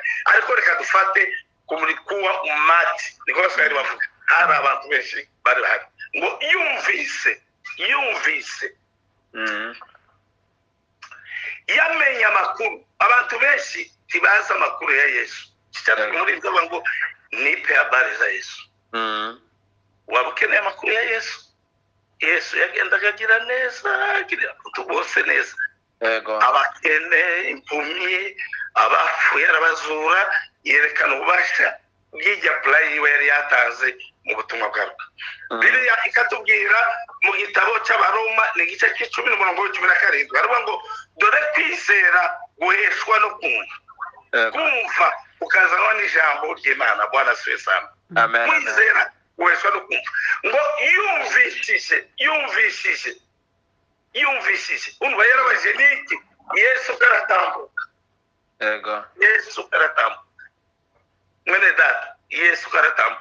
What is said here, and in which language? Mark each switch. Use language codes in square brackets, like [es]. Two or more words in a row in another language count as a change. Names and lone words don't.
[rw] Ariko reka dufate kumurikuwa umati, niko baswahili bavuga, hari abantu benshi bari bahari. Ngo yumvise yamenye amakuru. Abantu benshi tibaza amakuru ya Yesu. Cyane muri ibyo ngo [sw] nipe habari za Yesu. [rw] Waba ukeneye amakuru ya Yesu? Yesu yagendaga agira neza, agira bose neza. Yego. Abakene, impumyi, abapfuye arabazura, yerekana ububasha bw'ijya play yiwe yari yatanze mu butumwa bwawe. Bibiliya ikatubwira mu gitabo cy'Abaroma ni igice c'10:17, aravuga ngo dore kwizera guheshwa no kumva. Kumva ukazanwa n'ijambo ry'Imana. [sw] Bwana asifiwe sana. [rw] Amen. Kwizera guheshwa no kumva. Ngo yumvishije. Umva yarabaje niki? Yesu karatambuka. Yego. Yesu karatambuka. Mwene data, Yesu karatambuka.